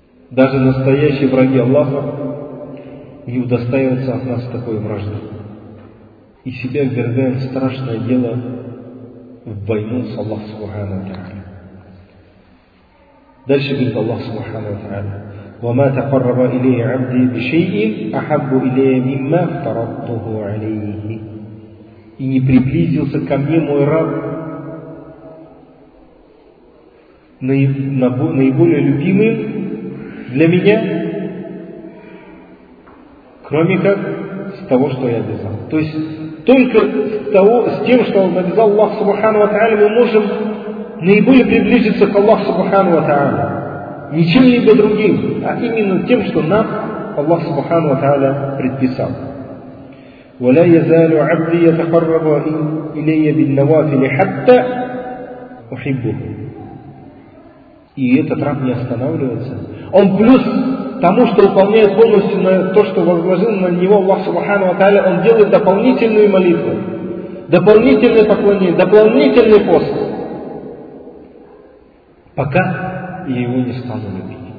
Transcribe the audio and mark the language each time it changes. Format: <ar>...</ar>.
<ru>Даже настоящие враги Аллаха не удостаиваются от нас такой вражды. И себя ввергаем в страшное дело, в войну с Аллахом Субхану ва Тааля. Дальше говорит Аллах Субхану ва Тааля:</ru> <ar>وما تقرب إليه عبدي بشيء أحب إليه مما افترضته عليه.</ar> <ru>И не приблизился ко мне мой раб наиболее любимым для меня, кроме как с того, что я обязал. То есть только с того, с тем, что он обязал Аллах Субхану ва Тааля, мы можем наиболее приблизиться к Аллаху Субхану ва Тааля. Не чем-либо другим, а именно тем, что нам Аллах Субхану ва Тааля предписал.</ru> <ar>ولا يزال عبدي يتقرب إلي بالنوافل حتى أحبه.</ar> <ru>И этот раб не останавливается. Он плюс тому, что выполняет полностью на то, что возложил на него Аллах Субхану ва Тааля, он делает дополнительную молитву, дополнительное поклонение, дополнительный пост, пока его не стану любить.</ru>